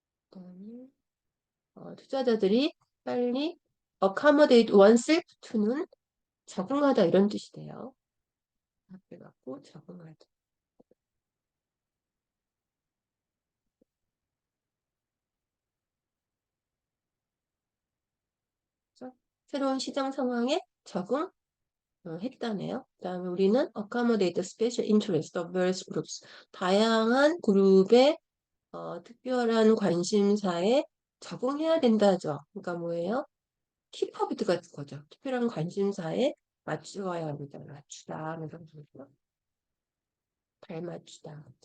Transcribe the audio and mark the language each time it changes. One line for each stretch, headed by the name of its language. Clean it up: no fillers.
Korean: 그다음에 투자자들이 빨리
English: accommodate oneself to
Korean: 는 적응하다 이런 뜻이 돼요. 앞에 갖고 적응하다. 그래서 새로운 시장 상황에 적응 했다네요. 그다음에 우리는
English: accommodate the special interest of various groups.
Korean: 다양한 그룹의 특별한 관심사에 적응해야 된다죠. 그러니까 뭐예요? 키퍼비트 같은 거죠. 특별한 관심사에 맞추어야 합니다. 맞추다. 이런 거죠. 발맞추다.